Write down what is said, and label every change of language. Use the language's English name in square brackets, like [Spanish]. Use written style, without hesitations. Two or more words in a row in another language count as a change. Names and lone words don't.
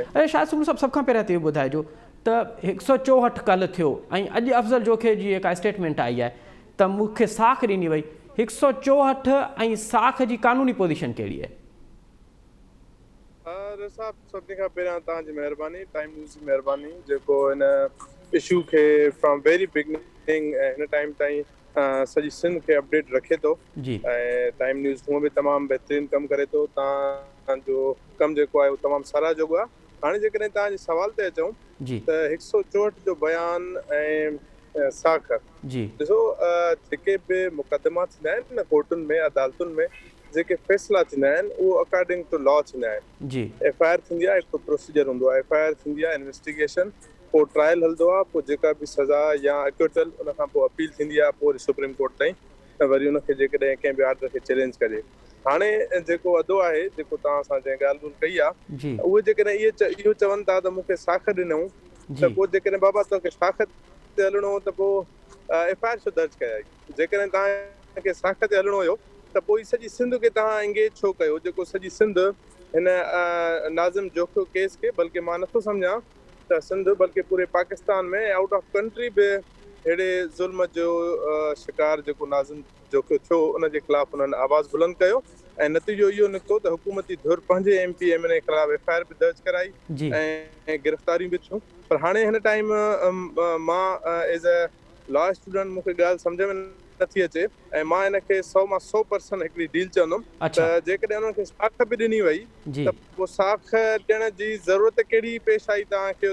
[Sindhi] अरे शाहिद सुमरो साहब, सभ खां पहिरियों त इहो ॿुधाइजो त 164 कल्ह थियो ऐं अॼु अफ़ज़ल जोखे जी जेका स्टेटमेंट आई आहे त मूंखे साख ॾिनी वई, 164 ऐं साख जी कानूनी पोज़ीशन कहिड़ी आहे? साहब, सभिनी खां पहिरियां तव्हांजी महिरबानी, टाइम न्यूज़ जी महिरबानी जेको हिन इशू खे [English] from very beginning [Sindhi] हिन टाइम ताईं सॼी सिंध खे अपडेट रखे थो ऐं टाइम न्यूज़ हूअं बि तमामु बहितरीनु कमु करे थो। तव्हांजो कमु जेको आहे उहो तमामु साराहजोॻो आहे। हाणे जेकॾहिं तव्हांजे सवाल ते अचूं त 164 जो बयान ऐं साख, ॾिसो जेके बि मुक़दमा थींदा आहिनि न कोर्टुनि में अदालतुनि में, जेके फ़ैसिला थींदा आहिनि उहो [English] according to law [Sindhi] थींदा आहिनि। FIR थींदी आहे, हिकु प्रोसीजर हूंदो आहे। FIR थींदी आहे, इन्वेस्टिगेशन, पोइ ट्रायल हलंदो आहे, पोइ जेका बि सज़ा या एक्विटल, उन खां पोइ अपील थींदी आहे, पोइ सुप्रीम कोर्ट ताईं वरी उनखे जेकॾहिं कंहिं बि आर्डर खे चैलेंज करे। हाणे जेको अदो आहे, जेको तव्हां सां जंहिं ॻाल्हि ॿोल कई आहे, उहे जेकॾहिं इहो चवनि था त मूंखे साख ॾिनऊं, त पोइ जेकॾहिं बाबा तोखे साख ते हलणो हो त पोइ FIR छो दर्ज कयाई? जेकॾहिं तव्हांखे साख ते हलणो हुयो त पोइ सॼी सिंध खे तव्हां इंगेज छो कयो? जेको सॼी सिंध हिन नाज़िम जोखो केस खे, बल्कि मां नथो सम्झां त सिंध बल्कि पूरे पाकिस्तान में [English] out of country [Sindhi] बि अहिड़े ज़ुल्म जो शिकार जेको नाज़िम जोखो थियो उनजे ख़िलाफ़ उन्हनि आवाज़ बुलंद कयो ऐं नतीजो इहो निकितो त हुकूमती धुर पंहिंजे [English] MP MLA [Sindhi] ख़िलाफ़ FIR बि दर्ज कराई ऐं गिरफ़्तारियूं बि थियूं। पर हाणे हिन टाइम मां [English] as a law student [Sindhi] मूंखे ॻाल्हि सम्झ में नथी अचे ऐं मां हिनखे 100 मां 100% हिकिड़ी डील चवंदुमि त जेकॾहिं उन्हनि खे साख बि ॾिनी वई त पोइ साख ॾियण जी ज़रूरत कहिड़ी पेश आई तव्हांखे?